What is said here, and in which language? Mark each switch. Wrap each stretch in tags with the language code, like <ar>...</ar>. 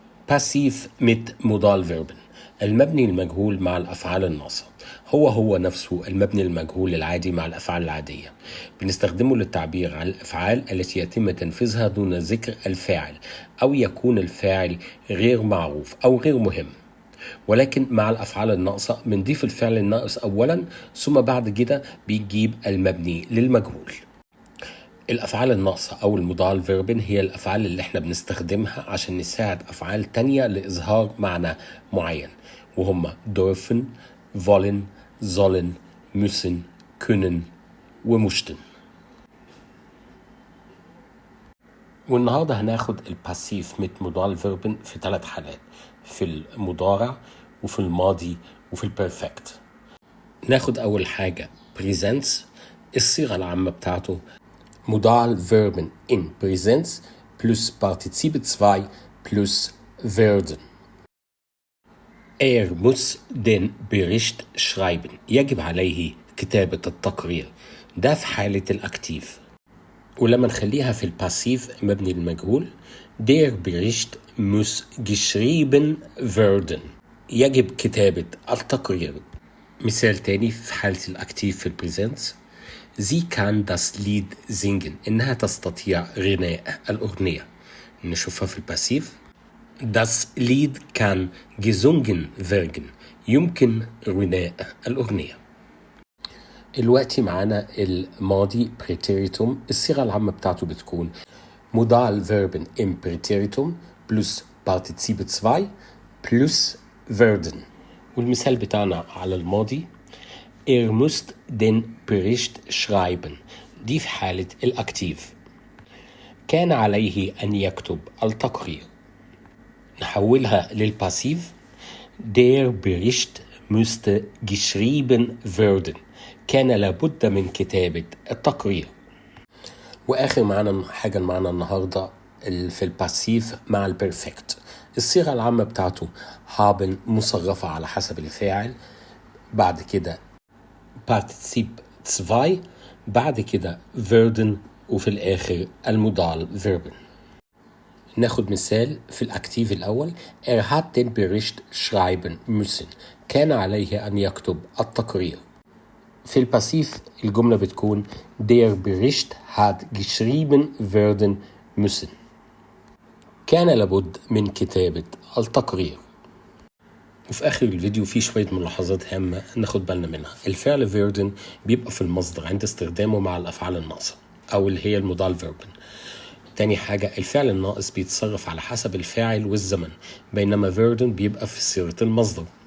<de>Passiv mit Modalverben.</de> <ar>المبني المجهول مع الأفعال الناقصة هو نفسه المبني المجهول العادي مع الأفعال العادية. بنستخدمه للتعبير عن الأفعال التي يتم تنفيذها دون ذكر الفاعل أو يكون الفاعل غير معروف أو غير مهم. ولكن مع الأفعال الناقصة بنضيف الفعل الناقص أولا ثم بعد كده بيجيب المبني للمجهول. الأفعال الناقصة أو المودال فيربن هي الأفعال اللي احنا بنستخدمها عشان نساعد أفعال تانية لإظهار معنى معين، وهم</ar> <de>dürfen, wollen, sollen, müssen, können</de> <ar>ومشتن. والنهارده هناخد الباسيف mit مودال فيربن في 3 حالات، في المضارع وفي الماضي وفي البرفكت. ناخد أول حاجة presents. الصيغة العامة بتاعته</ar> <de>Modal Verben in Präsenz plus Partizip 2 plus werden. muss den Bericht schreiben.</de> <ar>يجب عليه كتابة التقرير. ده في حالة الأكتيف. ولما نخليها في الباسيف مبني المجهول</ar> <de>Der Bericht muss geschrieben werden.</de> <ar>يجب كتابة التقرير. مثال تاني في حالة الأكتيف في البريزنس.</ar> <de>Sie kann das Lied singen.</de> <ar>إنها تستطيع غناء الأغنية. نشوفها في الباسيف.</ar> <de>Das Lied kann gesungen werden.</de> <ar>يمكن غناء الأغنية. الوقت معانا الماضي preteritum. الصيغة العامة بتاعته بتكون</ar> <de>Modal Verben im Präteritum plus Partizip 2 plus werden.</de> <ar>والمثال بتاعنا على الماضي</ar> <de>muss den Bericht schreiben.</de> <ar>دي في حالة الأكتيف. كان عليه أن يكتب التقرير. نحولها للباسيف.</ar> <de>Der Bericht müsste geschrieben werden.</de> <ar>كان لابد من كتابة التقرير. وآخر حاجة معنا النهاردة في الباسيف مع البرفكت. الصيغة العامة بتاعته haben مصرفة على حسب الفاعل، بعد كده Partizip 2، بعد كده werden، وفي الآخر المودال فيربن. ناخد مثال في الأكتيف الأول.</ar> <de>hat den Bericht schreiben müssen.</de> <ar>كان عليه أن يكتب التقرير. في الباسيف الجملة بتكون</ar> <de>Der Bericht hat geschrieben werden müssen.</de> <ar>كان لابد من كتابة التقرير. وفي آخر الفيديو في شوية ملاحظات هامة ناخد بالنا منها. الفعل فيردن بيبقى في المصدر عند استخدامه مع الأفعال الناقصة أو اللي هي المودال فيربن. تاني حاجة الفعل الناقص بيتصرف على حسب الفاعل والزمن، بينما فيردن بيبقى في صيغة المصدر.</ar>